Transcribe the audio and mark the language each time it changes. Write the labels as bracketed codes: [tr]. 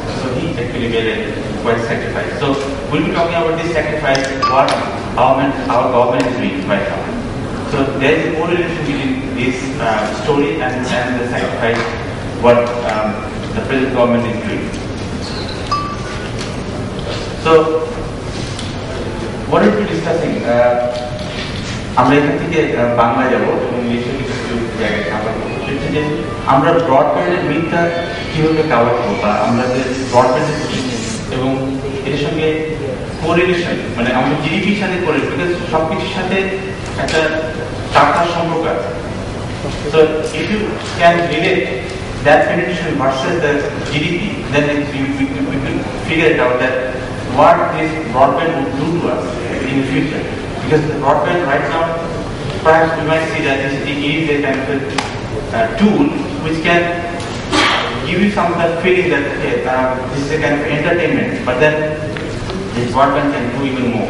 [en] So he actually made a quite sacrifice. So we'll be talking about this sacrifice, what our government is doing right now. So there is a correlation between this story and the sacrifice what the present government is doing. So what we'll be discussing, [bn] আমরা এখান থেকে বাংলায় যাব এবং ইংলিশে কিছু জায়গায় cover করবো। সেটা যে আমরা ব্রডব্যান্ডের মিথটা কীভাবে কাভার করবো, বা আমরা যে ব্রডব্যান্ডের এবং এর সঙ্গে কোরিলেশন, মানে আমাদের জিডিপির সাথে কোরিলেশন, বিকজ সব কিছুর সাথে একটা টাকার সম্পর্ক আছে। [en] So if you can relate that penetration versus the GDP, then we can figure it out that what this broadband would do to us in the future. Because the broadband right now, perhaps we might see that it is a kind of a tool which can give you some of that feeling that okay, this is a kind of entertainment, but then this broadband can do even more.